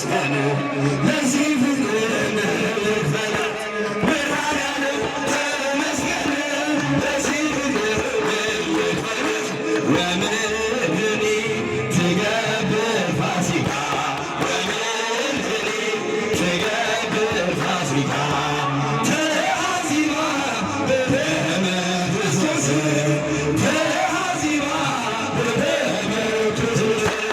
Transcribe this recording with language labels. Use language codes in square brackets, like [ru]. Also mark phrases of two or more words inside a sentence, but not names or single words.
[am] ተመስገን ለዚህ ፍቅር ልክፈል መድኃኒዓለም ተመስገን ለዚህ ፍቅር ልክፈል [gez] ወምድኒ ትገብር ፋሲካ ወምድኒ ትገብር ፋሲካ ተሐዚባ በደመ ክርስቶስ [am] ተሐዚባ በደመ ክርስቶስ